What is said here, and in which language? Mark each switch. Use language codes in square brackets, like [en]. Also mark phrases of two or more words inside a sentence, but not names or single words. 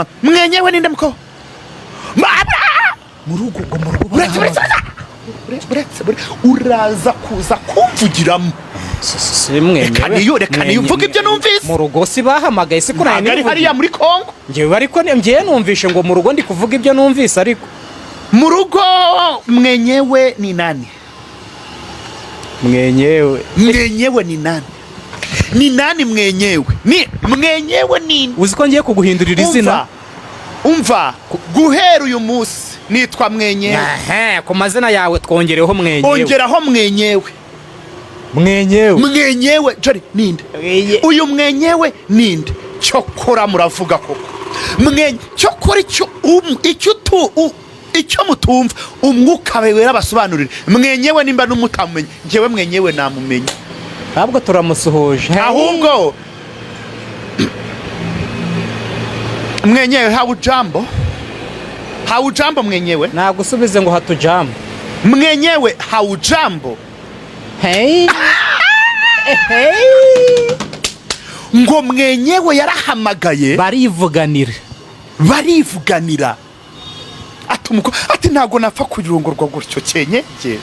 [rw] Mwenyewe ninde mko mu rugo ngo mu rugo buretse uraza kuza kumvugiramo. Reka niyo mvuga ibyo numvise. Mu rugo si bahamagaye se kuranye n'ari hariya muri Kongo. Ngewe ariko ngiye numvishe ngo mu rugo ndi kuvuga ibyo numvise ariko mu rugo mwenyewe ni nani? Mwenyewe ni nani? Ni nani mwenyewe? Ni mwenyewe nini? Uziko ngiye kuguhindurira izina. Umva guhera uyu munsi nitwa mwenyewe. Ku mazina yawe twongereho mwenyewe. Ongeraho mwenyewe. Mwenyewe Jori ninde? Uyu mwenyewe ninde? Cyokora muravuga koko. Cyokora icyo mutumva umwuka wewe rabasobanurira. Mwenyewe nimba n'umutamenye. Ngewe mwenyewe namumenye. Ntabwo turamusuhuje. Ahubwo mwenyewe haujambo mwenyewe. Nagusubize ngo hatujambo. Mwenyewe haujambo. Hey. Ngo mwenyewe yarahamagaye barivuganira. Ati ntago napfa kuyurongorwa gutyo cyenyege.